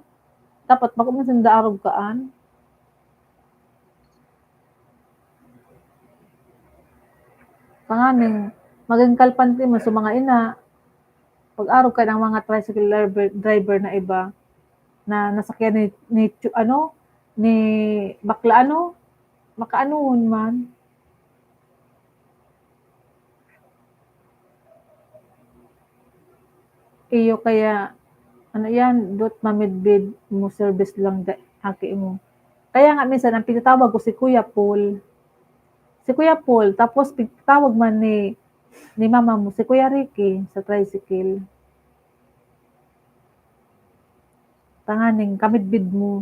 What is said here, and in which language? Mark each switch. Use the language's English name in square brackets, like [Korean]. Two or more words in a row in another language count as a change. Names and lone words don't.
[Bikol] Dapat makumasanda arog kaan. Panganing, maging kalpante mo sa mga ina, pag-arog ka ng mga tricycle driver na iba, na nasakyan ni bakla ano, makaanuhon man. Iyo kaya, ano yan, dot mamidbid mo service lang aki mo. Kaya nga minsan, ang pinatawag ko si Kuya Paul. Si Kuya Paul, tapos pinatawag man ni mama mo, si Kuya Ricky sa tricycle. Tanganing kamidbid mo.